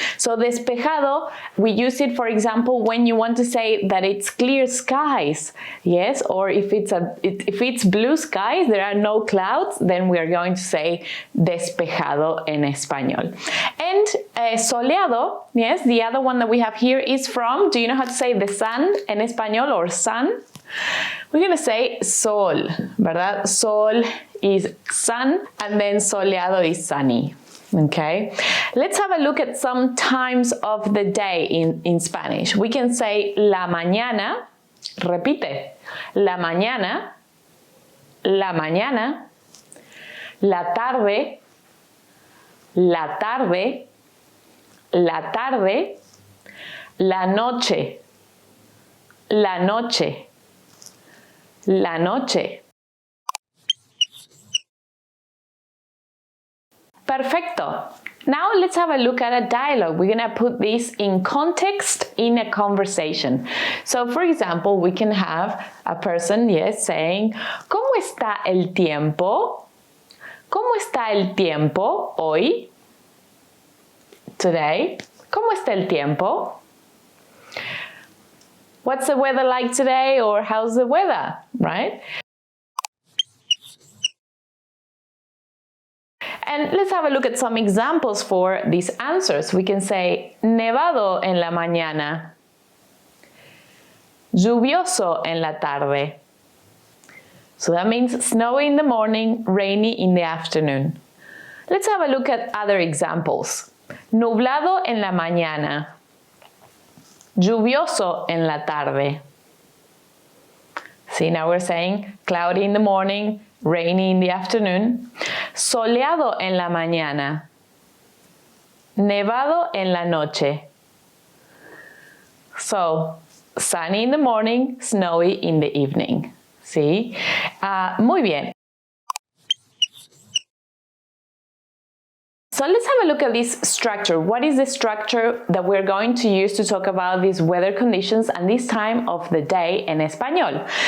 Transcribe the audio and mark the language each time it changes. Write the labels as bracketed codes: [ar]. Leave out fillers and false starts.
[en] So despejado, we use it, for example, when you want to say that it's clear skies, yes, or if it's blue skies, there are no clouds, then we are going to say despejado en español. And soleado, yes, the other one that we have here is from, do you know how to say the sun en español or sun? We're going to say sol, ¿verdad? Sol is sun, and then soleado is sunny. Okay, let's have a look at some times of the day in Spanish. We can say [es] la mañana, repite, la mañana, la mañana, la tarde, la tarde, la tarde, la noche, la noche, la noche. Perfecto. [en] Now let's have a look at a dialogue. We're going to put this in context in a conversation. So for example, we can have a person, yes, saying, [es] ¿Cómo está el tiempo? ¿Cómo está el tiempo hoy? Today. ¿Cómo está el tiempo? [en] What's the weather like today, or how's the weather, right? And let's have a look at some examples for these answers. We can say [es] nevado en la mañana, lluvioso en la tarde. [en] So that means snowy in the morning, rainy in the afternoon. Let's have a look at other examples. [es] Nublado en la mañana, lluvioso en la tarde. [en] See, now we're saying cloudy in the morning, rainy in the afternoon. [es] Soleado en la mañana, nevado en la noche. [en] So, sunny in the morning, snowy in the evening. See? Muy bien. So let's have a look at this structure. What is the structure that we're going to use to talk about these weather conditions and this time of the day en español?